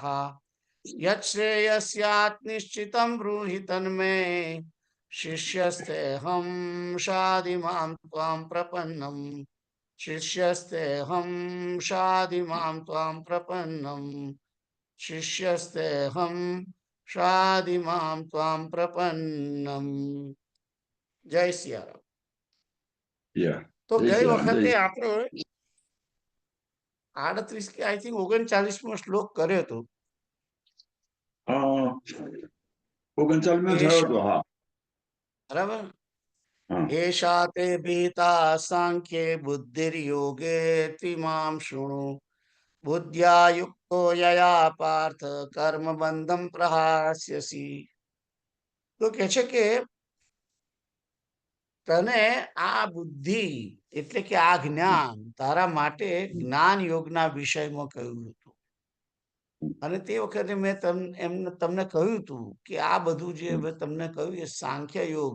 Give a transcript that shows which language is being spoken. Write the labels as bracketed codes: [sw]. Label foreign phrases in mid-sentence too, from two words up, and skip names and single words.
[sa] यच्छ्रेयस्यात् निश्चितं ब्रूहि तन्मे, शिष्यस्तेऽहं शाधि मां त्वां प्रपन्नम्। शिष्यस्तेऽहं शाधि मां त्वां प्रपन्नम्। शिष्यस्तेऽहं शाधि मां त्वां प्रपन्नम्। [hi] जय सिया राम। [en] Yeah. [gu] તો જય ગઈ શ્રી રામ. વખતે આપણે 38 કે [en] I think [gu] 39મો શ્લોક કર્યો હતો. 39 એ થયો હતો. હા. બરાબર. હા. [sa] एषा ते भीता सांख्ये बुद्धिर्योगे त्विमां शृणु बुद्ध्या युक्तो यया पार्थ कर्म बंधम प्रहास्यसि. [gu] તો કે છે કે તને આ બુદ્ધિ એટલે કે આ જ્ઞાન તારા માટે જ્ઞાન યોગના વિષયમાં કહ્યું હતું. અને તે વખતે મેં તમને કહ્યું હતું કે આ બધું જે હવે તમને કહ્યું એ સાંખ્ય યોગ.